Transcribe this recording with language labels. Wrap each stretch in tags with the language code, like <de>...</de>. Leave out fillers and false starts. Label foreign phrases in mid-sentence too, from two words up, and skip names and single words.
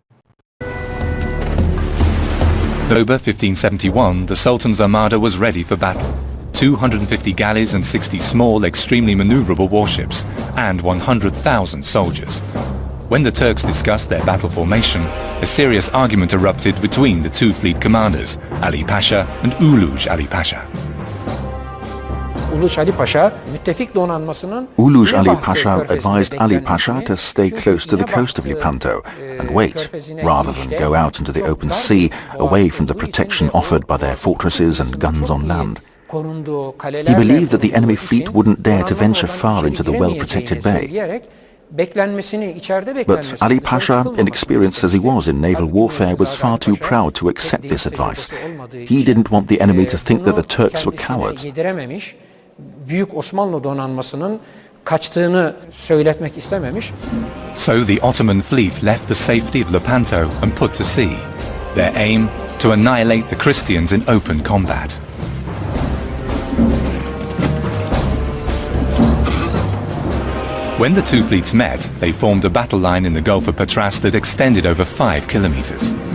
<en>October 1571, the Sultan's armada was ready for battle. 250 galleys and 60 small, extremely maneuverable warships, and 100,000 soldiers. When the Turks discussed their battle formation, a serious argument erupted between the two fleet commanders, Ali Pasha and Uluj Ali Pasha.</en> <tr>Uluj Ali Pasha, müttefik donanmasının</tr> <en>Uluj Ali Pasha advised Ali Pasha to stay close to the coast of Lepanto and wait, rather than go out into the open sea, away from the protection offered by their fortresses and guns on land. He believed that the enemy fleet wouldn't dare to venture far into the well-protected bay. But Ali Pasha, inexperienced as he was in naval warfare, was far too proud to accept this advice. He didn't want the enemy to think that the Turks were cowards.</en> <tr>Büyük Osmanlı donanmasının kaçtığını söyletmek istememiş.</tr> <en>So the Ottoman fleet left the safety of Lepanto and put to sea. Their aim, to annihilate the Christians in open combat. When the two fleets met, they formed a battle line in the Gulf of Patras that extended over 5 kilometers.</en>